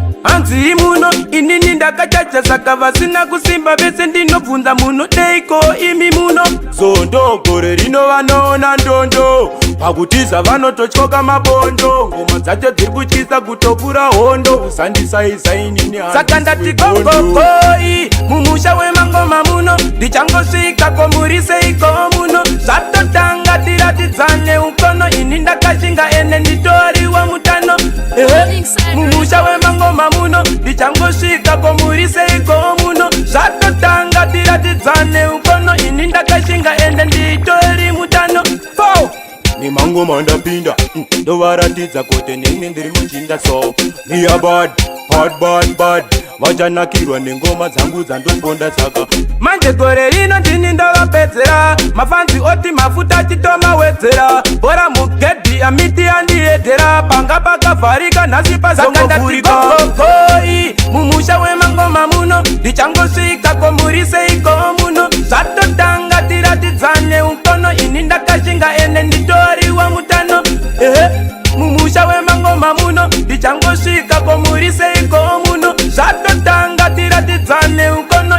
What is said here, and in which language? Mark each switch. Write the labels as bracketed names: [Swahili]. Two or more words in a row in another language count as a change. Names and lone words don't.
[Shona] Hanzi muno, inini ndakachacha saka vasina kusimba vese ndinobvunza muno, deiko imi muno. Zondo gore rino vanoona ndondo, pakutiza vanototyoka mabondo. Ngoma dzacho dziri kutyisa kutopfura hondo, usandisaisa inini hanzi Saka ndati sekondo. [English] go, go, go, i, [Shona] mumusha wemangoma muno, ndichangosvika ko muri seiko muno. Zvatotanga tiratidzane ukono, ini ndakashinga ene nditori wa mutano. Ehe, mumusha wemangoma muno, ndichangosvika ko muri seiko muno. Zvatotanga tiratidzane ukono, ini ndakashinga ene nditori mutano. [English] Go! [Shona] Ni mango mandapinda, mm, ndovaratidza kuti nini ndiri muchinda so. [English] Ni a bad, bad, bad, bad. [Shona] Vachanakirwa nengoma dzangu dzandogonda saka. Manje gore rino ndini ndovapedzera. Mafanzi oti mafuta chitomawedzera. Bora mugedhi amiti andiedhera. Panga pakavharika nhasi pazongovhurika. Saka ndati [English] go, go, go, [Shona] i, mumusha wemangoma muno. Ndichangosvika ko muri seiko muno. Zvatotanga tiratidzane ukono. Ini ndakashinga ene nditori wa mutano. Ehe, mumusha wemangoma muno. Ndichangosvika ko muri seiko muno. Zvatotanga tiratidzane ukono.